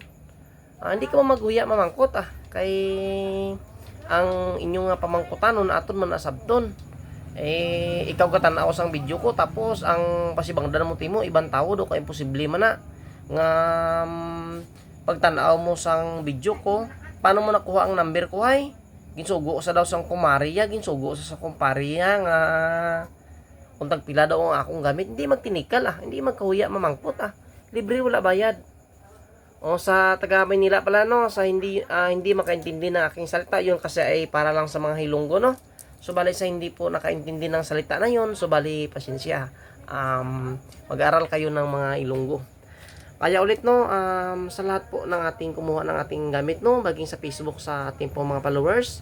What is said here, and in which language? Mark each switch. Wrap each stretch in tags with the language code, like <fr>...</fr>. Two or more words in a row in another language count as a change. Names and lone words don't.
<hil>Hindi ka mo maghuya mamangkot, kay ang inyong pamangkotanon aton man asabton, ikaw ka tanaw sang video ko, tapos ang pasibangdan mo timo ibang tao do, ka imposible man na nga pagtanaw mo sang video ko.</hil> <tl>Paano mo nakuha ang number ko,</tl> <hil>hay? Ginsugo sa daw sang kumariya, ginsugo sa kumpariya nga kung tagpila daw ang akong gamit, hindi magtinikal, hindi magkahuya mamangkot, libre, wala bayad.</hil> <tl>O sa taga Maynila pala, no, sa hindi makaintindi ng aking salita, yun kasi ay para lang sa mga Hilonggo, no. So bali sa hindi po nakaintindi ng salita na yun, so bali pasensya. Mag-aral kayo ng mga Ilonggo. Kaya ulit, no, sa lahat po ng ating kumuha ng ating gamit, no, baging sa Facebook sa ating po mga followers.</tl>